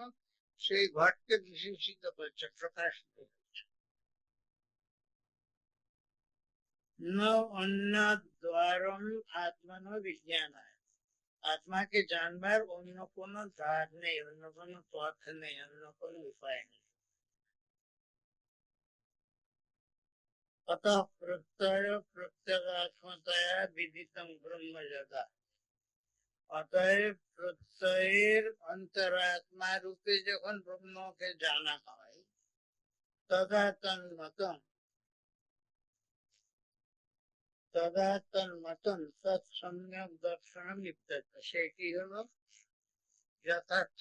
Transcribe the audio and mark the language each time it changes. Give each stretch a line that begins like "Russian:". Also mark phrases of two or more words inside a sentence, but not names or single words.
Bangla: সেই ঘটকে বিশেষিত করছে, প্রকাশিত করছে।
Sanskrit: ন অন্য দ্বারম আত্মন বিজ্ঞানায়,
Bangla: আত্মাকে জানবার অন্য কোনো দ্বার নেই, অন্য কোনো পথ নেই, অন্য কোনো উপায় নেই।
Sanskrit: अतः प्रत्यय प्रत्यगात्मतया विदितम ब्रह्म जगत,
Bangla: অতএব প্রত্যয়ের অন্তরাত্মা রূপে যখন ব্রহ্মকে জানা হয়,
Sanskrit: তদা তন্মতন তৎসম্যক দর্শন
Bangla: ইত্যাদি, সেটি হলো যথার্থ।